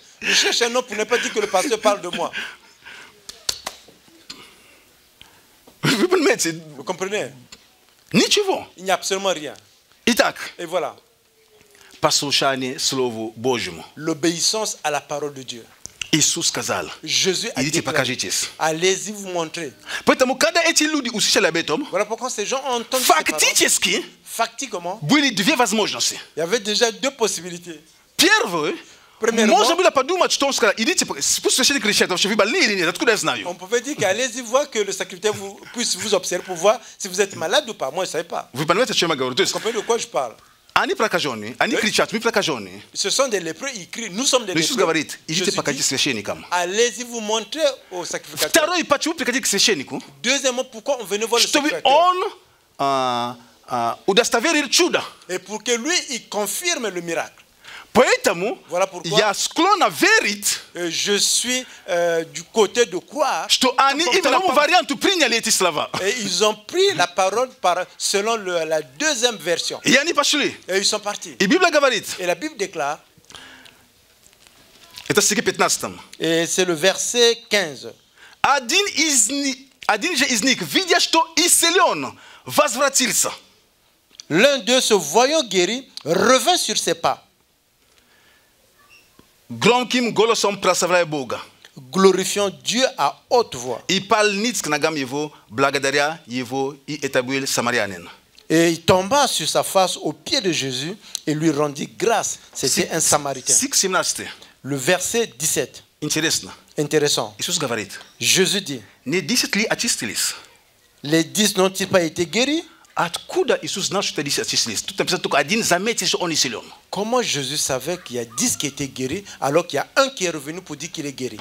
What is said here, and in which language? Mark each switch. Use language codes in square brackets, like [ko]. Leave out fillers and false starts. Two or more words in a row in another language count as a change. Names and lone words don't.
[fr] Je cherche un nom pour ne pas dire que le pasteur parle de moi. Vous comprenez? [ru] Ничего. [fr] Il n'y a absolument rien. [ru] Итак. [fr] Et voilà. [ru] Послушание Слову Божьему. [fr] L'obéissance à la parole de Dieu. [ru] Иисус сказал, идите покажитесь. [fr] Allez-y vous montrer. [ru] Поэтому, когда эти люди услышали об этом, [fr] voilà pourquoi ces gens ont entendu [ru] фактически были две возможности. [fr] Il y avait déjà deux possibilités. [ru] Первое, можно было подумать, что он сказал, идите, пусть священник кричат, вообще вы больны или нет, откуда я знаю? [fr] On pouvait dire qu'allez-y voir que le sacrificateur puisse vous observer pour voir si vous êtes malade ou pas. Moi, je ne savais pas. [ru] Вы понимаете, о чем я говорю? [fr] Vous comprenez de quoi je parle? [ru] Они прокаженные, они кричат, мы прокаженные. [fr] Ce sont des lépreux, ils crient, nous sommes des lépreux. [ru] Иисус говорит, идите покажите священникам. [fr] Allez-y vous montrer au sacrificateur. [ru] Второе, почему приходить к священнику? [fr] Deuxièmement, pourquoi on venait voir le [ru] чтобы [fr] sacrificateur? [ru] он удостоверил чудо. [fr] Et pour que lui, il confirme le miracle. [ru] Поэтому [fr] voilà pourquoi [ru] я склонен верить, [fr] je suis du côté de croire, [ru] что они именно варианту приняли эти слова. [fr] Et ils ont pris la parole selon la deuxième version. [ru] И они пошли. [fr] Et ils sont partis. [ru] И Библия говорит. [fr] Et la Bible déclare. [ru] Это стихе 15. [fr] Et c'est le verset 15. [ru] Один же из них, видя, что исцелен, возвратился. [fr] L'un d'eux, se voyant guéri, revint sur ses pas. [ru] Громким голосом прославляя Бога. [fr] Glorifiant Dieu à haute voix. [ru] И пал ниц к ногам его, благодаря его, и это был самарянин. [fr] Et il tomba sur sa face aux pieds de Jésus et lui rendit grâce. C'était un Samaritain. Le verset 17. Intéressant. Jésus dit, les 10 n'ont-ils pas été guéris? Comment Jésus savait qu'il y a 10 qui étaient guéris alors qu'il y a un qui est revenu pour dire qu'il est guéri?